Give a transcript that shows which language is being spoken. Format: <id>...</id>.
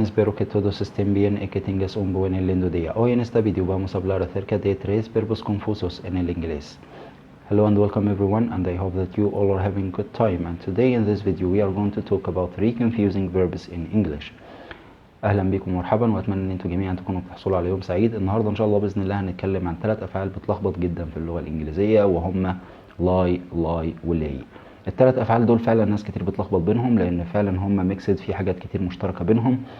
<es>Espero que todos estén bien y que tengas un buen y lindo día. Hoy en este video vamos a hablar acerca de 3 verbos confusos en el inglés.</es> <en>Hello and welcome everyone, and I hope that you all are having a good time. And today in this video we are going to talk about 3 confusing verbs in English.</en> <ar>اهلا بكم ومرحبا، واتمنى ان انتم جميعا تكونوا بتحصلوا على يوم سعيد. النهارده ان شاء الله باذن الله هنتكلم عن 3 افعال بتلخبط جدا في اللغه الانجليزيه، وهم lie ولي. ال3 افعال دول فعلا ناس كتير بتلخبط بينهم، لان فعلا هم ميكسد في حاجات كتير مشتركه بينهم.</ar>